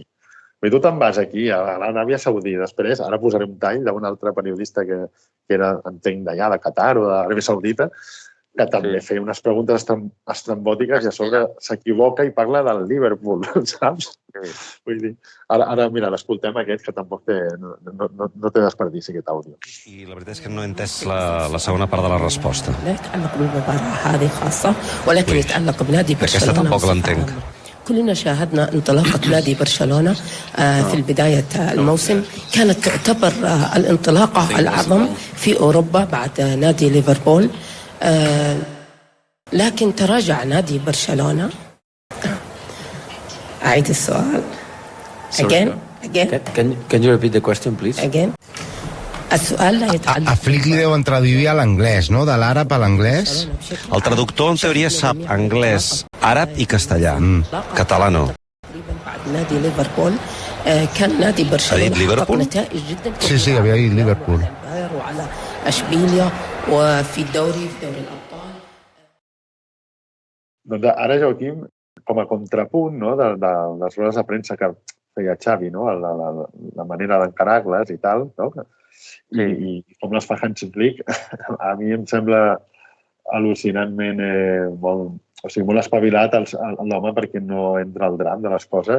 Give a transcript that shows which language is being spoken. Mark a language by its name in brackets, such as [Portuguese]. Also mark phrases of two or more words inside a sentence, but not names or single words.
[Catalan] Tu te'n vas aquí, a l'Aràbia Saudita, després, ara posaré un tall d'un altre periodista que era, entenc, d'allà, de Qatar o de l'Aràbia Saudita, que també feia unes preguntes estrambòtiques i a sobre s'equivoca i parla del Liverpool, saps? Vull dir, ara mira, l'escoltem aquest, que tampoc no té desperdici, aquest àudio. I la veritat és que no he entès la segona part de la resposta. Aquesta tampoc l'entenc. [Arabic] كلنا شاهدنا انطلاقة نادي برشلونة في بداية الموسم كانت تعتبر الانطلاقة الأعظم في أوروبا بعد نادي ليفربول لكن تراجع نادي برشلونة. أعيد السؤال. [English] Again. Can you repeat the question, please? Again. [Arabic] السؤال لا يتعلق. [Catalan] A Flick li deuen traduir a l'anglès, no? De l'àrab a l'anglès. El traductor, en teoria, sap anglès, àrab i castellà. Català no. [Arabic] نادي ليفربول كان نادي برشلونة حقق نتائج جدا كبيرة. [Catalan] Sí, havia dit Liverpool. [Arabic] وعلى أشبيليا وفي دوري الأبطال. [Catalan] Doncs ara, Joaquim, com a contrapunt de les rodes de premsa que feia Xavi, la manera d'encarar-les i tal, i com les fa Hansi Flick, a mi em sembla al·lucinantment molt espavilat l'home perquè no entra al dram de les coses.